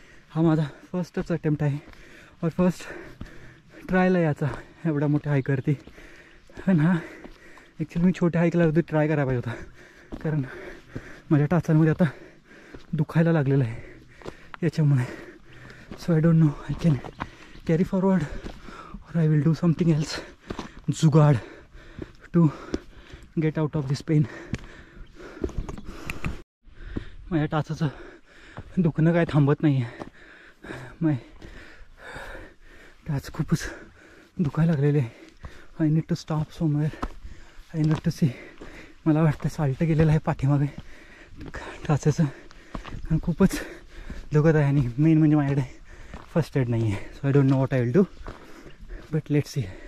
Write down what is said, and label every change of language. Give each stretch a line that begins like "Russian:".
Marathi: हा माझा फर्स्टच अटेम्प्ट आहे और फर्स्ट ट्रायल आहे याचा एवढा मोठ्या हायकवरती. पण हा ॲक्च्युली मी छोट्या हाईकला ट्राय करायला पाहिजे होता, कारण माझ्या टाचांमध्ये आता दुखायला लागलेलं आहे याच्यामुळे.
English: So I don't know I can carry forward or I will do something else, jugaad to get out of this pain.
Marathi: माझ्या टाचाचं दुखणं काय थांबत नाही आहे. माय टाच खूपच दुखायला लागलेले आहे.
English: I need to stop somewhere. I need to see.
Marathi: मला वाटतं साल्ट गेलेलं आहे पाठीमागे टाचाचं, आणि खूपच दुखत आहे. आणि मेन म्हणजे माझ्याकडे फर्स्ट एड नाही आहे.
English: So I don't know what I will do, but let's see.